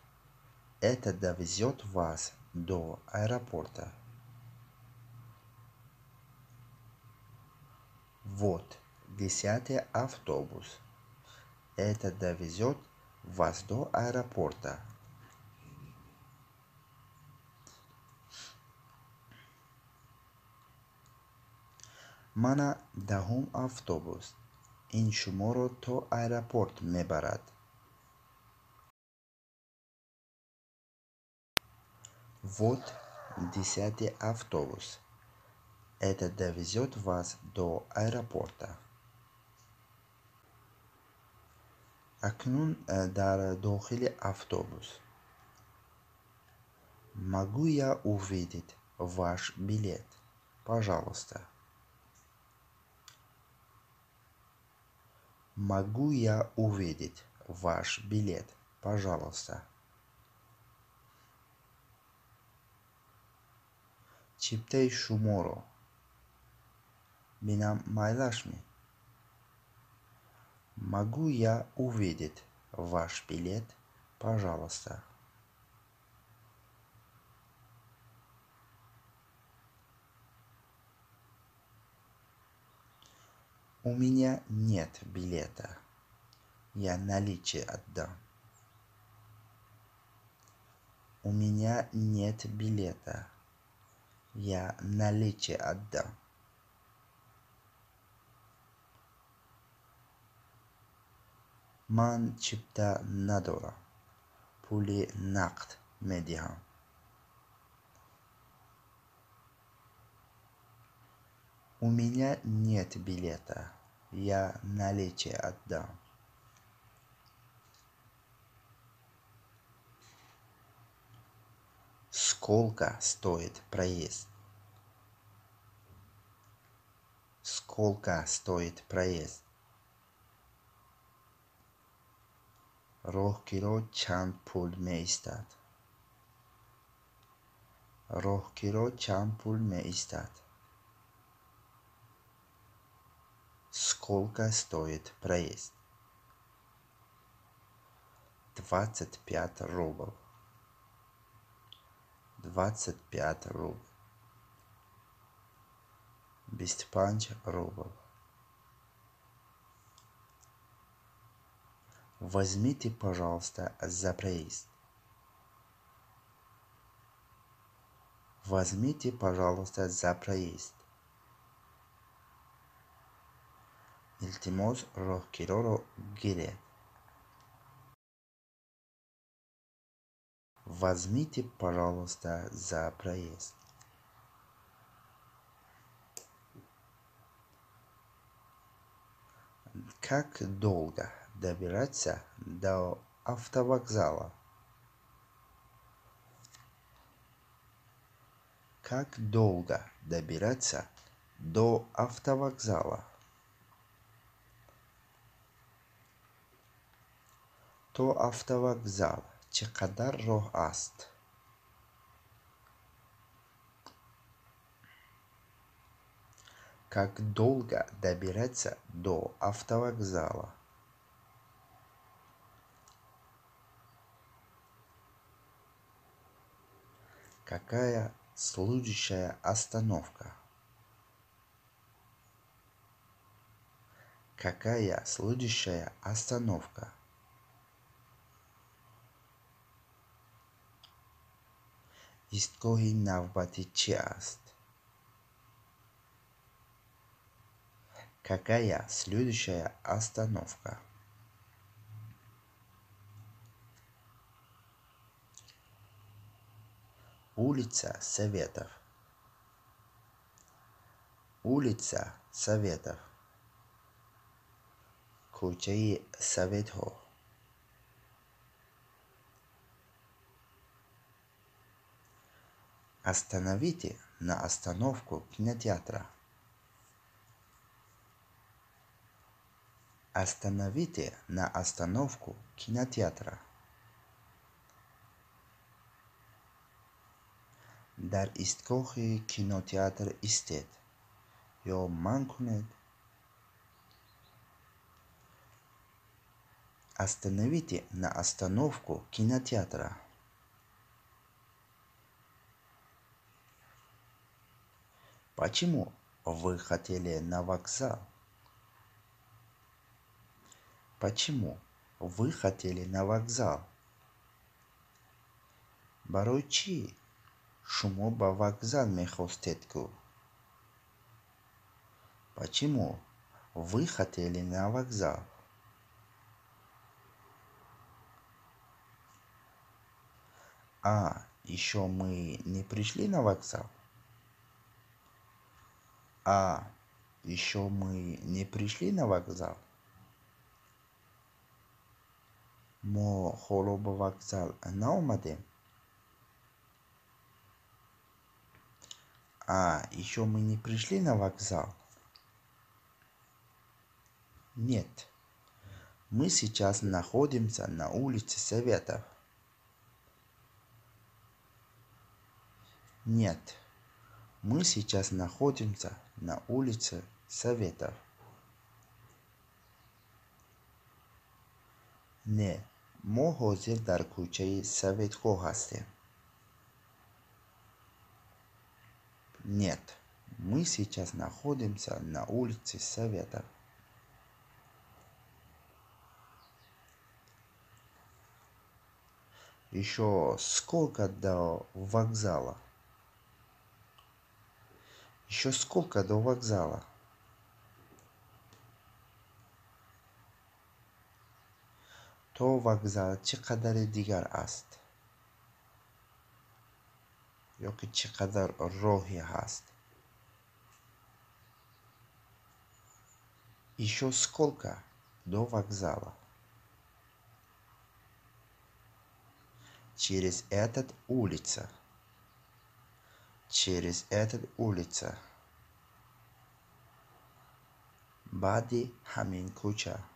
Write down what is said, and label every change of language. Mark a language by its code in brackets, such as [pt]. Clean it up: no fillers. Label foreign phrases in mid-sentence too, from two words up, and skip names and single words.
[ru] Это довезет вас до аэропорта. Вот, 10-й автобус. Это довезет вас до аэропорта. [tg] Мана 10-ум автобус. ин шуморо то аэропорт мебарад. [ru] Вот 10-й автобус. Это довезет вас до аэропорта. [tg] Акнун дар дохили автобус. [ru] Могу я увидеть ваш билет? Пожалуйста. Могу я увидеть ваш билет? Пожалуйста. [tg] Чиптаи шуморо бинам майлашми. [ru] Могу я увидеть ваш билет? Пожалуйста. У меня нет билета. Я наличие отдам. У меня нет билета. Я наличие отдам. [tg] Ман чипта надора. Пули нақд медиҳам. [ru] У меня нет билета. Я наличие отдам. Сколько стоит проезд? Сколько стоит проезд? [tg] Роҳгиро чанд пул меистад? Роҳгиро чанд пул меистад? [ru] Сколько стоит проезд? 25 рубль. 25 рубль. 25 рубль. Возьмите, пожалуйста, за проезд. Возьмите, пожалуйста, за проезд. [tg] Илтимос роҳгироро гиред. [ru] Возьмите, пожалуйста, за проезд. Как долго добираться до автовокзала? Как долго добираться до автовокзала? [tg] То автовокзал чӣ қадар роҳ аст? [ru] Как долго добираться до автовокзала? Какая следующая остановка? Какая следующая остановка? [tg] Исткоҳи навбати чи аст? [ru] Какая следующая остановка? Улица Советов. Улица Советов. [tg] Кӯчаи Советҳо. [ru] Остановите на остановку кинотеатра. Остановите на остановку кинотеатра. [tg] Дар истгоҳи кинотеатр истед ё манъ кунед. [ru] Остановите на остановку кинотеатра. Почему вы хотели на вокзал? Почему вы хотели на вокзал? [tg] Барои чӣ шумо ба вокзал мехостед кӯ? [ru] Почему вы хотели на вокзал? А еще мы не пришли на вокзал? А еще мы не пришли на вокзал? [tg] Мо ҳоло ба вокзал наомадем? [ru] А еще мы не пришли на вокзал? Нет, мы сейчас находимся на улице Советов. Нет, мы сейчас находимся на улице Советов. [tg] Не, мо ҳозир дар кӯчаи Советҳо ҳастем. [ru] Нет, мы сейчас находимся на улице Советов. Еще сколько до вокзала? Еще сколько до вокзала? [tg] То вокзал чӣ қадари дигар аст? ё ки чӣ қадар роҳи ҳаст? [ru] Еще сколько до вокзала? Через этот улица. Через этот улица. [tg] Баъди ҳамин кӯча.